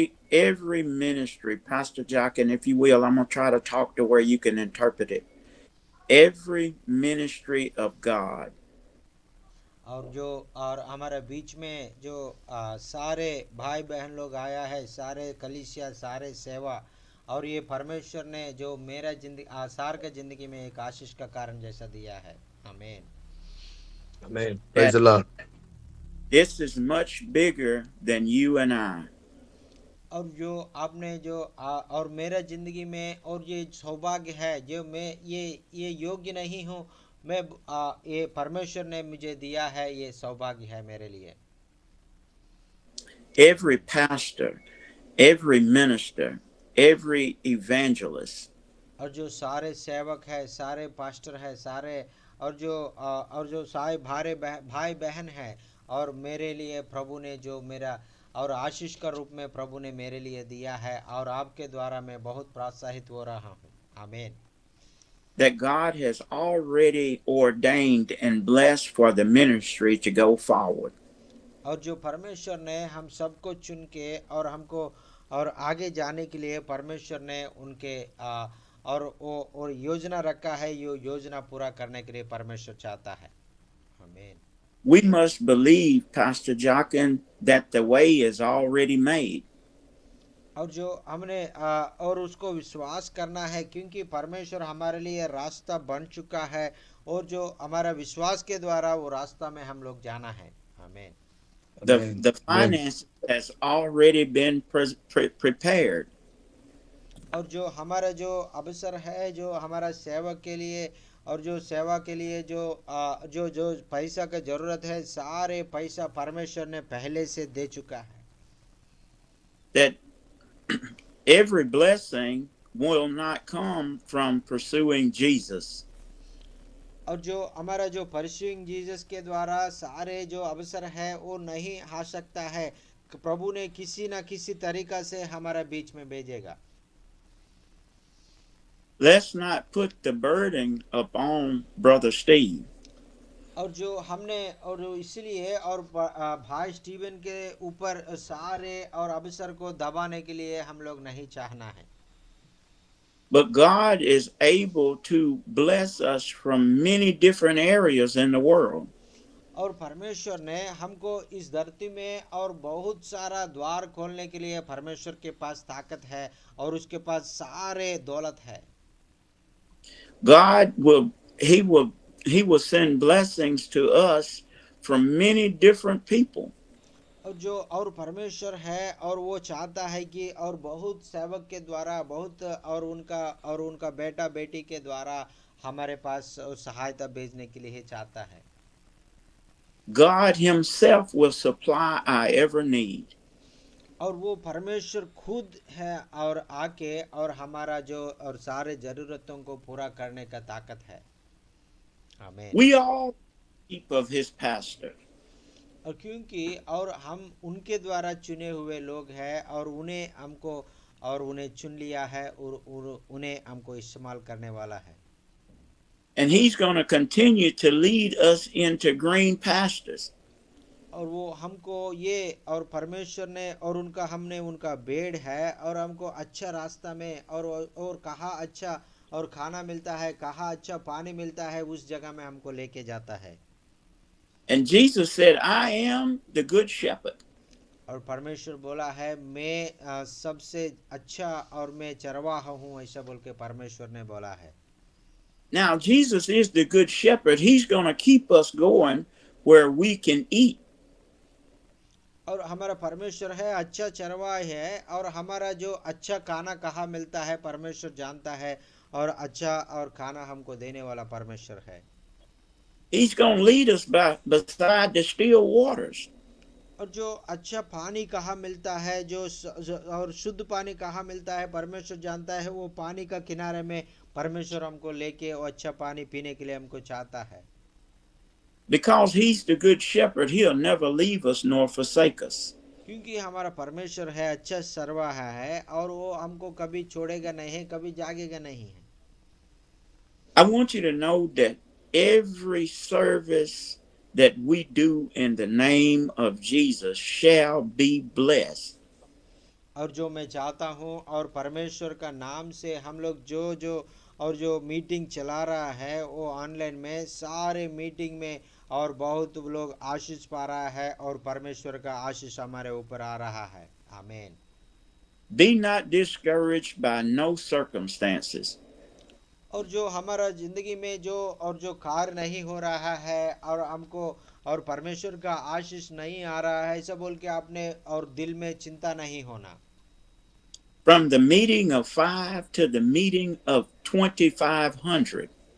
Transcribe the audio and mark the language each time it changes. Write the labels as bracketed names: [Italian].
[English] Every ministry, Pastor Jockin, if you will, I'm going to try to talk to where you can interpret it. Every ministry of God [Hindi] और हमारे बीच में जो सारे भाई बहन लोग आया है, सारे कलीसिया, सारे सेवा, और ये परमेश्वर ने जो मेरा सार के जिंदगी में एक आशीष का कारण जैसा दिया है. आमीन. [English] Amen. Praise the Lord. this is much bigger than you and I. [Hindi] और जो आपने जो और मेरा जिंदगी में, और ये सौभाग्य है जो मैं ये योग्य नहीं हूँ, मैं ये परमेश्वर ने मुझे दिया है, ये सौभाग्य है मेरे लिए. [English] Every pastor, every minister, every evangelist, [Hindi] और जो सारे सेवक है, सारे पास्टर है, सारे और जो सारे भाई बहन है, और मेरे लिए प्रभु ने जो मेरा और आशीष का रूप में प्रभु ने मेरे लिए दिया है, और आपके द्वारा मैं बहुत प्रोत्साहित हो रहा हूँ. आमीन. [English] that God has already ordained and blessed for the ministry to go forward. [Hindi] और जो परमेश्वर ने हम सबको चुन के और हमको और आगे जाने के लिए परमेश्वर ने उनके और योजना रखा है, यो योजना पूरा करने के लिए परमेश्वर चाहता है. आमीन. [English] We must believe, Pastor Jockin, that the way is already made. [Hindi] और जो हमने और उसको विश्वास करना है, क्योंकि परमेश्वर हमारे लिए रास्ता बन चुका है, और जो हमारा विश्वास के द्वारा वो रास्ता में हम लोग जाना है. आमीन. [English] The finance has already been prepared. [Hindi] और जो हमारा जो अवसर है, जो हमारा सेवा के लिए और जो सेवा के लिए जो पैसा का जरूरत है, सारे पैसा परमेश्वर ने पहले से दे चुका है. [English] That every blessing will not come from pursuing Jesus. [Hindi] और जो हमारा जो [English] pursuing Jesus [Hindi] के द्वारा सारे जो अवसर है वो नहीं आ सकता है, प्रभु ने किसी ना किसी तरीका से हमारा बीच में भेजेगा. [English] Let's not put the burden upon Brother Steve. [Hindi] और जो हमने और इसलिए और भाई स्टीवन के ऊपर सारे और अवसर को दबाने के लिए हम लोग नहीं चाहना है. [English] But God is able to bless us from many different areas in the world. [Hindi] और परमेश्वर ने हमको इस धरती में और बहुत सारा द्वार खोलने के लिए परमेश्वर के पास ताकत है, और उसके पास सारे दौलत है. [English] God will send blessings to us from many different people. [Hindi] और जो और परमेश्वर है, और वो चाहता है कि और बहुत सेवक के द्वारा बहुत और उनका बेटा बेटी के द्वारा हमारे पास सहायता भेजने के लिए चाहता है. [English] God himself will supply our every need. [Hindi] और वो परमेश्वर खुद है और आके और हमारा जो और सारे जरूरतों को पूरा करने का ताकत है। आमीन। [English] We all sheep of his pasture. [Hindi] और क्योंकि और हम उनके द्वारा चुने हुए लोग हैं और उन्हें हमको और उन्हें चुन लिया है और उन्हें हमको इस्तेमाल करने वाला है। [English] And he's going to continue to lead us into green pastures. [Hindi] और वो हमको ये और परमेश्वर ने और उनका हमने उनका बेड़ है और हमको अच्छा रास्ता में और कहाँ अच्छा और खाना मिलता है, कहाँ अच्छा पानी मिलता है, उस जगह में हमको लेके जाता है। [English] And Jesus said, I am the good shepherd. [Hindi] और परमेश्वर बोला है मैं सबसे अच्छा और मैं चरवाहा हूँ, ऐसा बोल के परमेश्वर ने बोला है। [English] Now, Jesus is the good shepherd. He's going to keep us going where we can eat. [Hindi] और हमारा परमेश्वर है अच्छा चरवाहा है और हमारा जो अच्छा खाना कहाँ मिलता है परमेश्वर जानता है और अच्छा और खाना हमको देने वाला परमेश्वर है। [English] He's going to lead us beside the still waters. [Hindi] और जो अच्छा पानी कहाँ मिलता है और शुद्ध पानी कहाँ मिलता है परमेश्वर जानता है। वो पानी का किनारे में परमेश्वर हमको लेके वो अच्छा पानी पीने के लिए हमको चाहता है। [English] Because he's the good shepherd, he'll never leave us nor forsake us. [Hindi] क्योंकि हमारा परमेश्वर है अच्छा चरवाहा है और वो हमको कभी छोड़ेगा नहीं, कभी जागेगा नहीं है। [English] I want you to know that every service that we do in the name of Jesus shall be blessed. [Hindi] और जो मैं चाहता हूँ और परमेश्वर का नाम से हम लोग जो मीटिंग चला रहा है वो ऑनलाइन में सारे मीटिंग में और बहुत लोग आशीष पा रहा है और परमेश्वर का आशीष हमारे ऊपर आ रहा है। आमीन। [English] Be not discouraged by no circumstances. [Hindi] और जो हमारा जिंदगी में जो कार्य नहीं हो रहा है और हमको और परमेश्वर का आशीष नहीं आ रहा है ऐसा बोल के आपने और दिल में चिंता नहीं होना। [English] From the meeting of 5 to the meeting of 2,500.